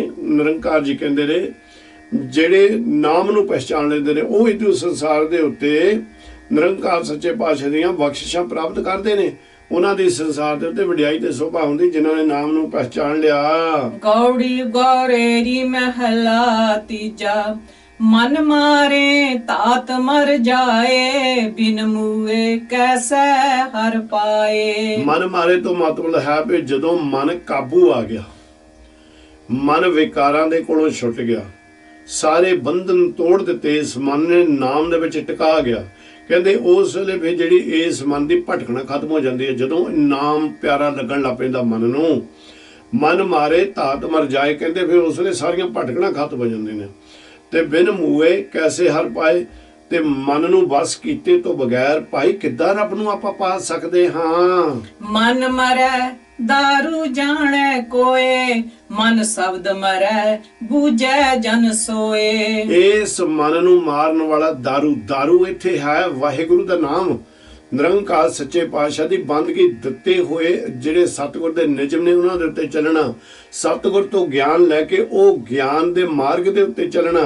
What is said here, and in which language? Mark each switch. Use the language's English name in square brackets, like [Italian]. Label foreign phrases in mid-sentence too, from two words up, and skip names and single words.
[Punjabi] ਨਿਰੰਕਾਰ ਜੀ ਕਹਿੰਦੇ ਨੇ ਜਿਹੜੇ ਨਾਮ ਨੂੰ ਪਹਿਚਾਣ ਲੈਂਦੇ ਨੇ ਉਹ ਇਸ ਸੰਸਾਰ ਦੇ ਉੱਤੇ ਨਿਰੰਕਾਰ ਸੱਚੇ ਪਾਤਸ਼ਾਹ ਦੀਆਂ ਬਖਸ਼ਿਸ਼ਾਂ ਪ੍ਰਾਪਤ ਕਰਦੇ ਨੇ। ਉਹਨਾਂ ਦੀ ਸੰਸਾਰ ਦੇ ਉੱਤੇ ਵਡਿਆਈ ਤੇ ਸ਼ੋਭਾ ਹੁੰਦੀ ਜਿਨ੍ਹਾਂ ਨੇ ਨਾਮ ਨੂੰ ਪਹਿਚਾਣ ਲਿਆ। ਗੌੜੀ ਗੌਰੇਰੀ ਮਹਲਾ ਤੀਜਾ, ਮਨ ਮਾਰੇ ਤਾਤ ਮਰ ਜਾਏ ਬਿਨ ਮੂਏ ਕੈਸੇ ਹਰ ਪਾਏ। ਮਨ ਮਾਰੇ ਤੋਂ ਮਤਲਬ ਹੈ ਵੀ ਜਦੋਂ ਮਨ ਕਾਬੂ ਆ ਗਿਆ, ਮਨ ਵਿਕਾਰਾਂ ਦੇ ਕੋਲੋਂ ਛੁੱਟ ਗਿਆ, ਸਾਰੇ ਬੰਧਨ ਤੋੜ ਦਿੱਤੇ, ਇਸ ਮਨ ਨੇ ਨਾਮ ਦੇ ਵਿੱਚ ਟਿਕਾ ਗਿਆ। ਕਹਿੰਦੇ ਉਸ ਵੇਲੇ ਵੀ ਜਿਹੜੀ ਇਸ ਮਨ ਦੀ ਭਟਕਣਾ ਖਤਮ ਹੋ ਜਾਂਦੀ ਹੈ। ਜਦੋਂ ਨਾਮ ਪਿਆਰਾ ਲੱਗਣ ਲੱਗ ਪੈਂਦਾ ਮਨ ਨੂੰ, ਮਨ ਮਾਰੇ ਧਾਤ ਮਰ ਜਾਏ, ਕਹਿੰਦੇ ਫਿਰ ਉਸ ਵੇਲੇ ਸਾਰੀਆਂ ਭਟਕਣਾ ਖਤਮ ਹੋ ਜਾਂਦੀਆਂ ਨੇ। ਤੇ ਬਿਨ ਮੂਏ ਕੈਸੇ ਹਰ ਪਾਏ, ਤੇ ਮਨ ਨੂੰ ਵਸ ਕੀਤੇ ਤੋਂ ਬਗੈਰ ਭਾਈ ਕਿੱਦਾਂ ਰੱਬ ਨੂੰ ਆਪਾਂ ਪਾ ਸਕਦੇ ਹਾਂ। ਮਨ ਮਰੈ ਦਾਰੂ ਜਾਣੇ ਕੋਏ ਮਨ ਸ਼ਬਦ ਮਰੈ ਬੂਝੇ ਜਨ ਸੋਏ। ਇਸ ਮਨ ਨੂੰ ਮਾਰਨ ਵਾਲਾ ਦਾਰੂ ਇੱਥੇ ਹੈ ਵਾਹਿਗੁਰੂ ਦਾ ਨਾਮ, ਨਿਰੰਕਾਰ ਸੱਚੇ ਪਾਤਸ਼ਾਹ ਦੀ ਬੰਦਗੀ ਦਿੱਤੇ ਹੋਏ ਜਿਹੜੇ ਸਤਿਗੁਰ ਦੇ ਨਿਯਮ ਨੇ ਉਹਨਾਂ ਦੇ ਉੱਤੇ ਚੱਲਣਾ, ਸਤਿਗੁਰ ਤੋਂ ਗਿਆਨ ਲੈ ਕੇ ਉਹ ਗਿਆਨ ਦੇ ਮਾਰਗ ਦੇ ਉੱਤੇ ਚੱਲਣਾ।